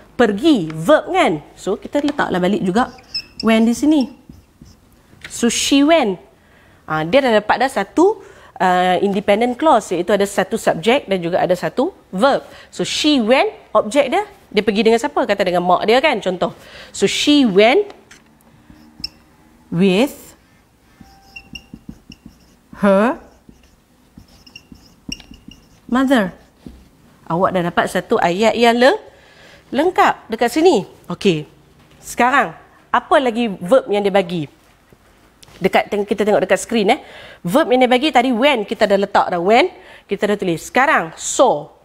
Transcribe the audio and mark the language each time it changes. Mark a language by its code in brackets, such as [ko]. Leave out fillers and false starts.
[ms] Pergi, verb kan? So, kita letaklah balik juga when di sini. So, [en] she went. [ms] Dia dah dapat dah satu independent clause, iaitu ada satu subjek dan juga ada satu verb. So, [en] she went, [ms] objek dia pergi dengan siapa? Kata dengan mak dia kan, contoh. [en] So, she went with her mother. [ms] Awak dah dapat satu ayat yang lengkap dekat sini. Okey. Sekarang, apa lagi verb yang dia bagi? Kita tengok dekat skrin Verb yang dia bagi tadi when, kita dah letak dah when, kita dah tulis. Sekarang saw.